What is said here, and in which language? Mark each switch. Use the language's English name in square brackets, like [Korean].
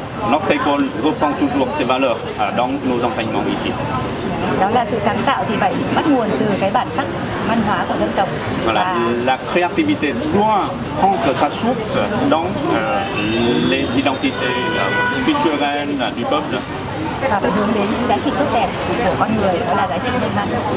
[French] Notre école reprend toujours ces valeurs dans nos enseignements ici. [Vietnamese] Đó là sự sáng tạo thì phải bắt nguồn từ cái bản sắc văn hóa của dân tộc. [French] Voilà, la créativité doit prendre sa source dans les identités culturelles du peuple. [Vietnamese] Và phải hướng đến những giá trị tốt đẹp của con người, đó là giá trị nhân văn.